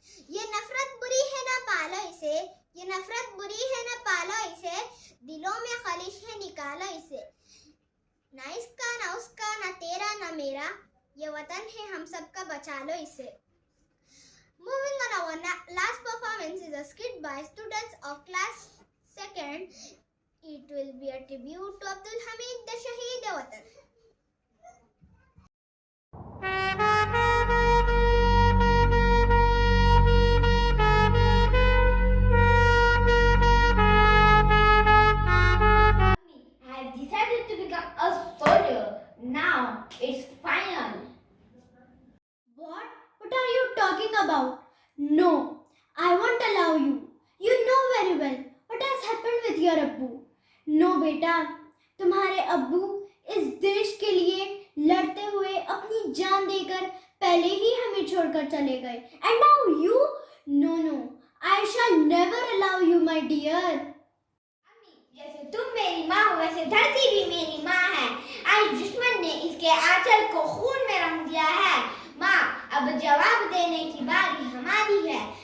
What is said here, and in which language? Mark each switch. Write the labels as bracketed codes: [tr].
[hi] ये नफरत बुरी है ना पालो इसे, ये नफरत बुरी है ना पालो इसे, दिलों में खलिश है निकालो इसे। ना इसका ना उसका ना तेरा ना मेरा, ये वतन है हम सबका बचा लो इसे। [en] Moving on, our last performance is a skit by students of class 2nd. It will be a tribute to Abdul Hamid, the Shaheed Watan. I have decided to become a soldier. Now it's final. What? What are you talking about? No, I won't allow you. You know very well what has happened with your Abbu. No [hi] बेटा, तुम्हारे अब्बू इस देश के लिए लड़ते हुए अपनी जान देकर पहले ही हमें छोड़कर चले गए. [en] And now you? No, I shall never allow you, my dear. [hi] जैसे तुम मेरी माँ हो वैसे धरती भी मेरी माँ है. आज दुश्मन ने इसके आंचल को खून में रंग दिया है. माँ, अब जवाब देने की बारी हमारी है.